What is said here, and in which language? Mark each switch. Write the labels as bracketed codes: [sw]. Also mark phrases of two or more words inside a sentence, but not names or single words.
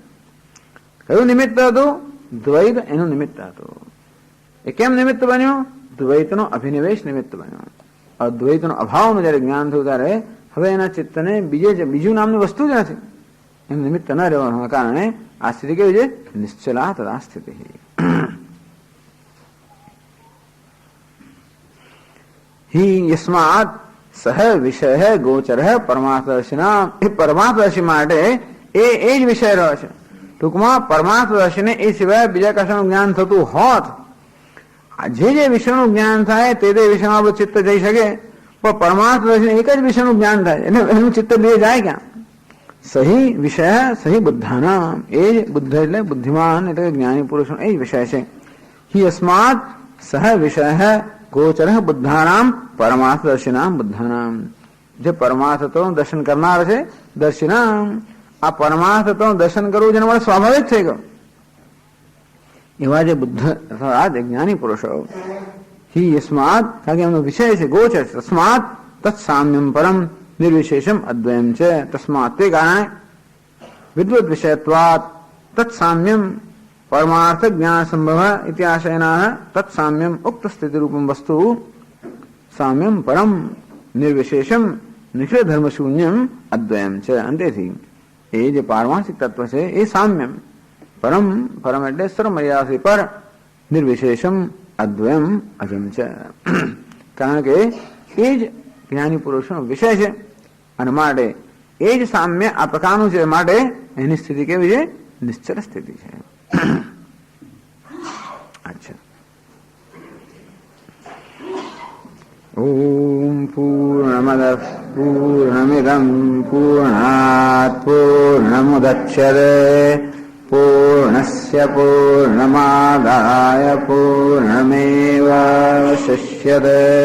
[gu] કયું નિમિત્ત હતું? દ્વૈત એનું નિમિત્ત હતું. એ કેમ નિમિત્ત બન્યું? દ્વૈતનો અભિનિવેશ નિમિત્ત બન્યો. અદ્વૈતનો અભાવનું જયારે જ્ઞાન થયું ત્યારે હવે એના ચિત્તને બીજું નામની વસ્તુ જ નથી, એમ નિમિત્ત ન રહેવાના કારણે આ સ્થિતિ કેવી છે? [sa] નિશ્ચલા તદા સ્થિતિ. हि यस्मात् सह विषय गोचर परमार्थदर्शिना, [gu] એ પરમાર્થદર્શી માટે એ જ વિષય રહ્યો છે. ટૂંકમાં પરમાર્થદર્શીને એ સિવાય બીજા કશાનું જ્ઞાન થતું હોત, જે વિષયનું જ્ઞાન થાય તે વિષયમાં આપણું ચિત્ત જઈ શકે, પણ પરમાર્થદર્શીને એક જ વિષયનું જ્ઞાન થાય એટલે એનું ચિત્ત બે જાય ક્યાં? [sa] સહી વિષય સહી બુદ્ધાના, [gu] એ જ બુદ્ધ એટલે બુદ્ધિમાન એટલે જ્ઞાની પુરુષનો એ જ વિષય છે. [sa] हि यस्मात् सह विषय गोचर बुद्धानाम परमार्थदर्शिनाम बुद्धानाम, [gu] જે પરમાર્થ તત્વનું દર્શન કરનાર છે દર્શિનામ, આ પરમાર્થ તત્વનું દર્શન કરવું જેના માટે સ્વાભાવિક થઈ ગયું એવા જે બુદ્ધ આ જ્ઞાની પુરુષો. [sa] હિ યસ્માત, [gu] કારણ કે એમનો વિષય છે ગોચર, [sa] તસ્માત તત્સામ્યમ પરમ નિર્વિશેષમ અદ્વયમ [gu] છે. [sa] તસ્માત [gu] તે કારણે [sa] વિદ્વત વિષયત્વાત તત્સામ્યમ परमार्थ ज्ञान संभव इत्याशयनाः तत्साम्यम उक्त स्थिति रूपम वस्तु साम्यम परम निर्विशेषम निखिल धर्म शून्यम अद्वयम છે. [gu] અંતેથી એ જે પારમાર્થિક તત્વ છે એ [sa] સામ્યમ પરમ, [gu] પરમ એટલે સર્વમર્યાદાથી પર, [sa] નિર્વિશેષમ અદ્વયમ અજમ [gu] છે. કારણ કે એ જ જ્ઞાની પુરુષનો વિષય છે અને માટે એ જ સામ્ય આ પ્રકારનું છે, માટે એની સ્થિતિ કેવી છે? નિશ્ચલ સ્થિતિ છે. अच्छा. [sa] ओम पूर्णमदः पूर्णमिदं पूर्णात् पूर्णमुदच्यते पूर्णस्य पूर्णमादाय पूर्णमेवावशिष्यते.